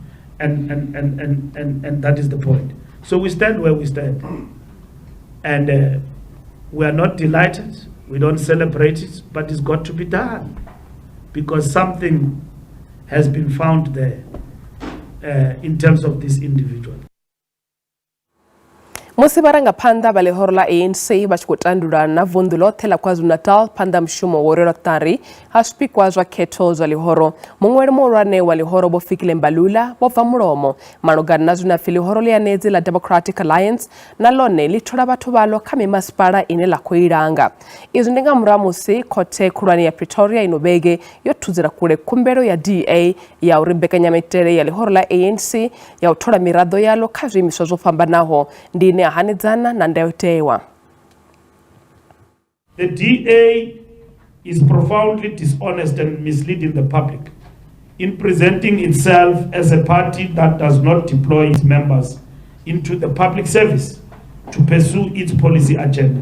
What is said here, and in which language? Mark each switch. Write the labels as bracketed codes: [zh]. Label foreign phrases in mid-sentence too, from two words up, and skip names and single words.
[en] And that is the point. So we stand where we stand. And we are not delighted. We don't celebrate it, but it's got to be done. Because something has been found there in terms of this individual. [ve] Musi baranga phanḓa vha lihoro la ANC vha tshi khou tandulula na vunḓu ḽoṱhe ḽa KwaZulu-Natal phanḓa mushumo wo rwela ṱari ha zwipikwa zwa khetho zwa lihoro. Muṅweli muhulwane wa lihoro Vho Fikile Mbalula vho bva mulomo malugana na zwine pfi lihoro ḽianedzi la Democratic Alliance na ḽone ḽi thola vhathu vhaḽo kha mimasipala ine ḽa khou ilanga. Izwi ndi nga murahu musi khothe khulwane ya Pretoria ino vhege yo thudzela kule khumbelo ya DA ya uri mbekanyamaitele ya lihoro la ANC ya u thola miraḓo yaḽo kha zwiimiswa zwo fhambanaho ndi The [en] DA is profoundly dishonest and misleading the public in presenting itself as a party that does not deploy its members into the public service to pursue its policy agenda.